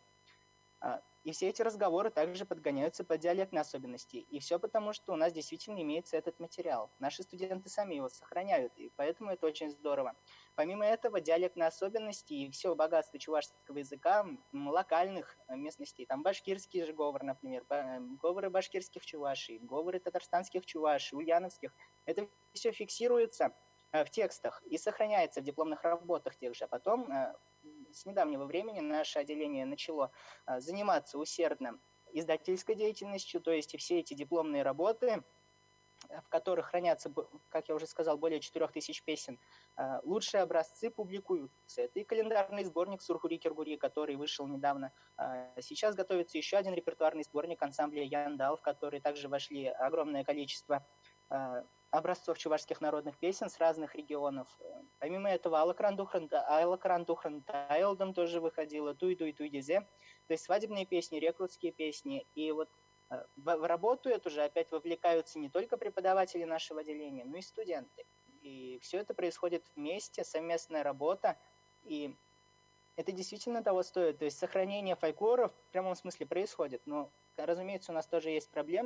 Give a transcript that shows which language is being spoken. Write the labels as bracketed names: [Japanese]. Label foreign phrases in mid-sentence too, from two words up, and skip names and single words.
[Russian] И все эти разговоры также подгоняются под диалектные особенности. И все потому, что у нас действительно имеется этот материал. Наши студенты сами его сохраняют, и поэтому это очень здорово. Помимо этого, диалектные особенности и все богатство чувашского языка, локальных местностей, там башкирский же говор, например, говоры башкирских чувашей, говоры татарстанских чувашей, ульяновских, это все фиксируется в текстах и сохраняется в дипломных работах тех же. А потом с недавнего времени наше отделение начало заниматься усердно издательской деятельностью, то есть и все эти дипломные работы, в которых хранятся, как я уже сказал, более 4000 песен, лучшие образцы публикуются. Это и календарный сборник Сурхури-Киргури, который вышел недавно. Сейчас готовится еще один репертуарный сборник ансамбля Яндал, в который также вошли огромное количество образцов чувашских народных песен с разных регионов. Помимо этого, Алакран Тухран Тайлдом тоже выходила, Туй-Туй-Туй-Дезе, то есть свадебные песни, рекрутские песни. И вот в работу эту же опять вовлекаются не только преподаватели нашего отделения, но и студенты. И все это происходит вместе, совместная работа, и это действительно того стоит. То есть сохранение фольклора в прямом смысле происходит. Но, разумеется, у нас тоже есть проблемы.